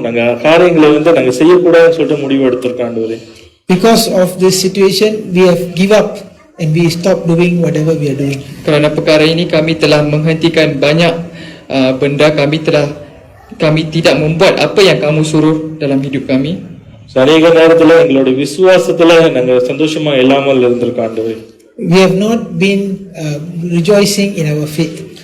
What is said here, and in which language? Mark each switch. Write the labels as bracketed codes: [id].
[ta] நாங்க காரியங்களை வந்து நாங்க செய்யக்கூடாதுன்னு சொல்லிட்டு முடிவு எடுத்திருக்கோம் ஆண்டவரே. [en] Because of this situation, we have give up and we stop doing whatever we are doing. [ms] Kerana perkara ini kami telah menghentikan banyak benda, kami tidak membuat apa yang kamu suruh dalam hidup kami. [ta] அநேக நேரத்துல எங்களோட விசுவாசத்துல நாங்க சந்தோஷமா இல்லாமல் இருந்திருக்கோம் ஆண்டவரே. [en] We have not been rejoicing in our faith.